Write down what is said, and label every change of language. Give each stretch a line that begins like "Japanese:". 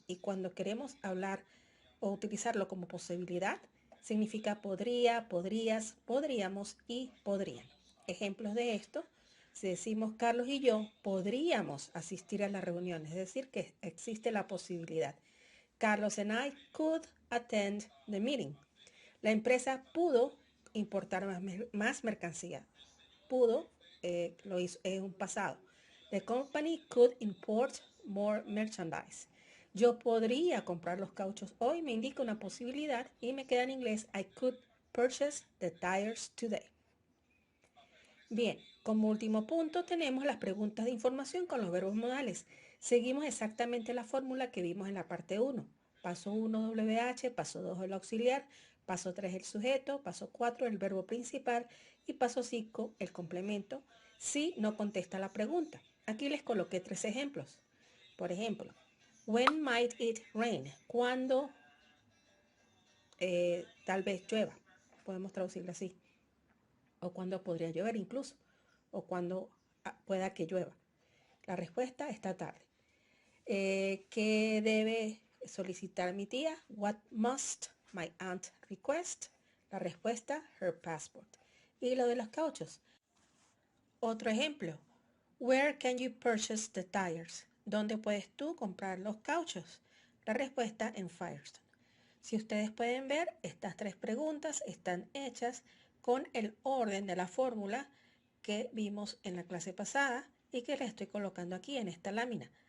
Spanish: Y cuando queremos hablar o utilizarlo como posibilidad, significa podría, podrías, podríamos y podrían. Ejemplos de esto, si decimos Carlos y yo podríamos asistir a la reunión, es decir, que existe la posibilidad.
English: Carlos and I could attend the meeting.
Spanish: La empresa pudo importar más mercancía. Pudo, lo hizo, es un pasado.
English: The company could import more merchandise.
Spanish: Yo podría comprar los cauchos hoy, me indica una posibilidad y me queda en inglés
English: I could purchase the tires today.
Spanish: Bien, como último punto tenemos las preguntas de información con los verbos modales. Seguimos exactamente la fórmula que vimos en la parte 1. Paso 1 WH, paso 2 el auxiliar, paso 3 el sujeto, paso 4 el verbo principal y paso 5 el complemento si no contesta la pregunta. Aquí les coloqué 3 ejemplos. Por ejemplo,
English: when might it rain?
Spanish: ¿Cuándo tal vez llueva? Podemos traducirlo así. O cuándo podría llover incluso. O cuándo pueda que llueva. La respuesta esta tarde. ¿Qué debe solicitar mi tía?
English: What must my aunt request?
Spanish: La respuesta,
English: her passport.
Spanish: Y lo de los cauchos. Otro ejemplo.
English: Where can you purchase the tires?
Spanish: ¿Dónde puedes tú comprar los cauchos? La respuesta en Firestone. Si ustedes pueden ver, estas 3 preguntas están hechas con el orden de la fórmula que vimos en la clase pasada y que les estoy colocando aquí en esta lámina.